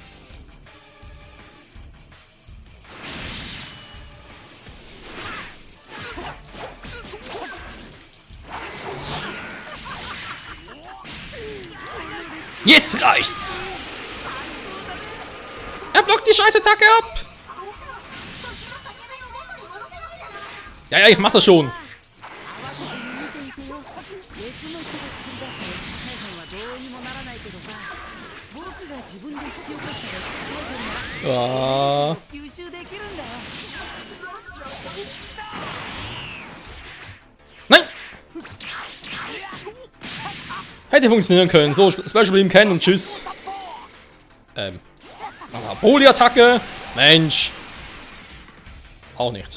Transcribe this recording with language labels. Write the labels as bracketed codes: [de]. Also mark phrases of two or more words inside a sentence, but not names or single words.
[de] Jetzt reicht's. Er blockt die Scheißattacke ab. Ja, ja, ich mach das schon. [ja] 別の人が作り出した歴史改変はどうにもならないけどさ、僕が自分で引き起こした歴史改変なら [de] Ah. [ja] 吸収できるんだよ。 [de] Nein! Hätte funktionieren können. So, Special Beam kennen und tschüss. Poli-Attacke. Mensch. Auch nicht.